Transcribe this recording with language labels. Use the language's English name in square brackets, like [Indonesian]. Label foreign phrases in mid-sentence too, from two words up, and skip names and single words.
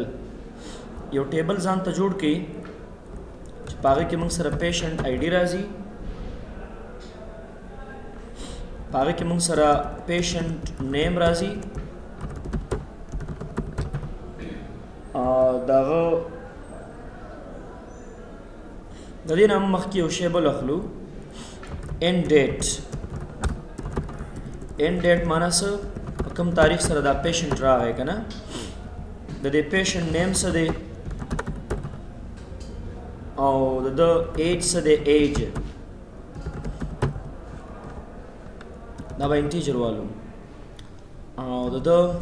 [Pashto] یو ټیبل ځان ته جوړ کړئ چې په هغه کې موږ سره [English] patient ID [Pashto] راځي، په هغه کې موږ سره [English] patient name [Pashto] راځي، دغه د دې نه مخکې یو شی بل اخلو، [English] end date end date [Pashto] معنا څه کوم تاریخ سره دا پیشنټ راغی کنه د دې [English] patient name [Pashto] څه دی او د ایج څه دی ایج دا به [English] integer value [Pashto] او د دا